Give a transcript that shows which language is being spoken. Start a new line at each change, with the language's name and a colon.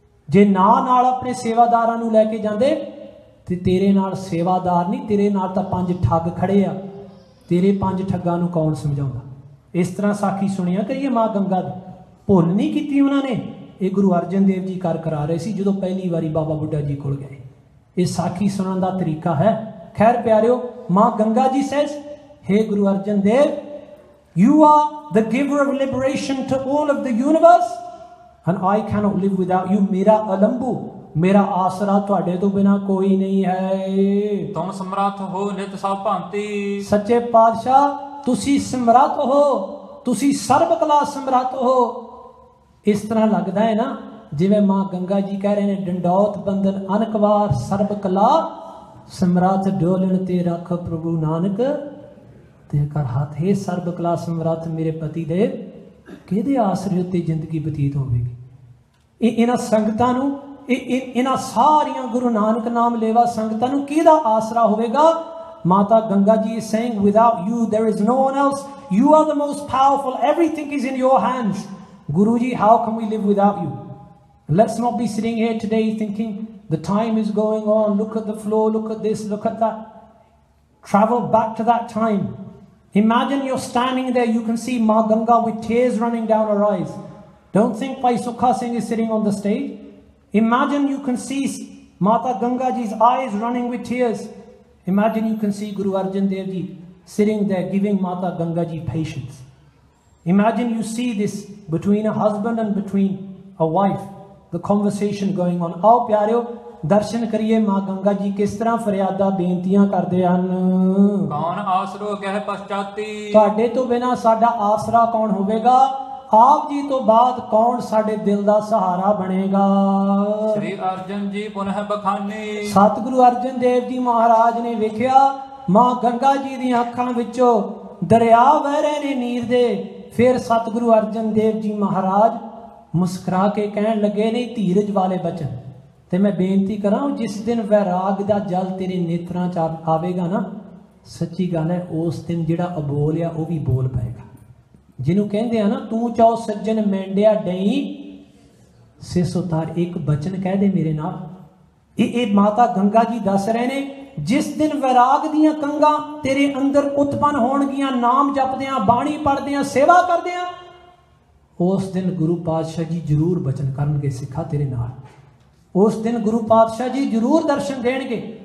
Punjabi: ਜੇ ਨਾਲ ਆਪਣੇ ਸੇਵਾਦਾਰਾਂ ਨੂੰ ਲੈ ਕੇ ਜਾਂਦੇ ਤੇ ਤੇਰੇ ਨਾਲ ਸੇਵਾਦਾਰ ਨਹੀਂ, ਤੇਰੇ ਨਾਲ ਤਾਂ 5 ਠੱਗ ਖੜੇ ਆ, ਤੇਰੇ 5 ਠੱਗਾਂ ਨੂੰ ਕੌਣ ਸਮਝਾਉਂਦਾ। ਇਸ ਤਰ੍ਹਾਂ ਸਾਖੀ ਸੁਣਿਆ ਕਰੀਏ ਮਾਂ ਗੰਗਾ ਦੀ, ਭੁੱਲ ਨਹੀਂ ਕੀਤੀ ਉਹਨਾਂ ਨੇ। ਇਹ ਗੁਰੂ ਅਰਜਨ ਦੇਵ ਜੀ ਕਰਾ ਰਹੇ ਸੀ ਜਦੋਂ ਪਹਿਲੀ ਵਾਰੀ ਬਾਬਾ ਬੁੱਢਾ ਜੀ ਕੋਲ ਗਏ। ਇਹ ਸਾਖੀ ਸੁਣਨ ਦਾ ਤਰੀਕਾ ਹੈ। ਖੈਰ ਪਿਆਰਿਓ,
English: ਮਾਂ ਗੰਗਾ ਜੀ ਸੇਜ਼, हे Guru Arjan Dev, you are the giver of liberation to all of the universe and I cannot live without you।
Punjabi: ਮੇਰਾ ਅਲੰਬੂ, ਮੇਰਾ ਆਸਰਾ ਤੁਹਾਡੇ ਤੋਂ ਬਿਨਾ ਕੋਈ ਨਹੀਂ ਹੈ। ਤੁਮ ਸਮਰੱਥ ਹੋ ਨਿਤ ਸਭ ਭਾਂਤੀ, ਸੱਚੇ ਪਾਤਸ਼ਾਹ ਤੁਸੀਂ ਸਮਰੱਥ ਹੋ, ਤੁਸੀਂ ਸਰਬ ਕਲਾ ਸਮਰੱਥ ਹੋ। ਇਸ ਤਰ੍ਹਾਂ ਲੱਗਦਾ ਹੈ ਨਾ ਜਿਵੇਂ ਮਾਂ ਗੰਗਾ ਜੀ ਕਹਿ ਰਹੇ ਨੇ, ਡੰਡੌਤ ਬੰਦਨ ਅਨਕਵਾਰ ਸਰਬ ਕਲਾ ਸਮਰੱਥ, ਡੋਲਣ ਤੇ ਰੱਖ ਪ੍ਰਭੂ ਨਾਨਕ ਤੇ ਕਰ ਹੱਥ। ਹੈ ਸਰਬ ਕਲਾ ਸਮਰੱਥ ਮੇਰੇ ਪਤੀ ਦੇ, ਕਿਹਦੇ ਆਸਰੇ ਉੱਤੇ ਜ਼ਿੰਦਗੀ ਬਤੀਤ ਹੋਵੇਗੀ। ਇਹਨਾਂ ਸੰਗਤਾਂ ਨੂੰ, ਇਹਨਾਂ ਸਾਰੀਆਂ ਗੁਰੂ ਨਾਨਕ ਨਾਮ ਲੇਵਾ ਸੰਗਤਾਂ ਨੂੰ ਕਿਹਦਾ ਆਸਰਾ ਹੋਵੇਗਾ।
English: ਮਾਤਾ Ganga ji is saying, without you there is no one else, you are the most powerful, everything is in your hands। Guru ji, how can we live without you? Let's not be sitting here today thinking the time is going on, look at the floor, look at this, look at that. Travel back to that time. Imagine you're standing there, you can see Ma Ganga with tears running down her eyes. Don't think Bhai Sukha Singh is sitting on the stage. Imagine you can see Mata Ganga ji's eyes running with tears. Imagine you can see Guru Arjan Dev ji sitting there giving Mata Ganga ji patience. Imagine you see this between a husband and between a wife, the conversation going on.
Punjabi: Aao pyareo, ਦਰਸ਼ਨ ਕਰੀਏ ਮਾਂ ਗੰਗਾ ਜੀ ਕਿਸ ਤਰ੍ਹਾਂ ਫਰਿਆਦਾਂ ਬੇਨਤੀਆਂ ਕਰਦੇ ਹਨ। ਕੌਣ ਆਸਰੋ ਕਹਿ ਪਛਤਾਤੀ, ਤੁਹਾਡੇ ਤੋਂ ਬਿਨਾ ਸਾਡਾ ਆਸਰਾ ਕੌਣ ਹੋਵੇਗਾ। ਆਪ ਜੀ ਤੋਂ ਬਾਅਦ ਕੌਣ ਸਾਡੇ ਦਿਲ ਦਾ ਸਹਾਰਾ ਬਣੇਗਾ। ਸ੍ਰੀ ਅਰਜਨ ਜੀ ਪੁਨਹ ਬਖਾਨੀ, ਸਤਿਗੁਰੂ ਅਰਜਨ ਦੇਵ ਜੀ ਮਹਾਰਾਜ ਨੇ ਵੇਖਿਆ ਮਾਂ ਗੰਗਾ ਜੀ ਦੀਆਂ ਅੱਖਾਂ ਵਿੱਚੋਂ ਦਰਿਆ ਵਹਿ ਰਹੇ ਨੇ ਨੀਰ ਦੇ। ਫਿਰ ਸਤਿਗੁਰੂ ਅਰਜਨ ਦੇਵ ਜੀ ਮਹਾਰਾਜ ਮੁਸਕਰਾ ਕੇ ਕਹਿਣ ਲੱਗੇ ਨੇ ਧੀਰਜ ਵਾਲੇ ਬਚਨ। ਤੇ ਮੈਂ ਬੇਨਤੀ ਕਰਾਂ, ਜਿਸ ਦਿਨ ਵੈਰਾਗ ਦਾ ਜਲ ਤੇਰੇ ਨੇਤਰਾਂ 'ਚ ਆਵੇਗਾ ਨਾ, ਸੱਚੀ ਗੱਲ ਹੈ ਉਸ ਦਿਨ ਜਿਹੜਾ ਅਬੋਲ ਆ ਉਹ ਵੀ ਬੋਲ ਪਏਗਾ। ਜਿਹਨੂੰ ਕਹਿੰਦੇ ਆ ਨਾ, ਤੂੰ ਚਾਓ ਸੱਜਣ ਮੈਂਡਿਆ ਡਈ ਸਿਸ ਉਤਾਰ, ਇੱਕ ਬਚਨ ਕਹਿ ਦੇ ਮੇਰੇ ਨਾਲ। ਇਹ ਮਾਤਾ ਗੰਗਾ ਜੀ ਦੱਸ ਰਹੇ ਨੇ जिस दिन वैराग दियां कंगां तेरे अंदर उत्पन्न होणगियां, नाम जपदियां, बाणी पढ़दियां, सेवा करदियां, उस दिन गुरु पातशाह जी जरूर बचन करनगे सिखा तेरे नाल। उस दिन गुरु पातशाह जी जरूर दर्शन देणगे।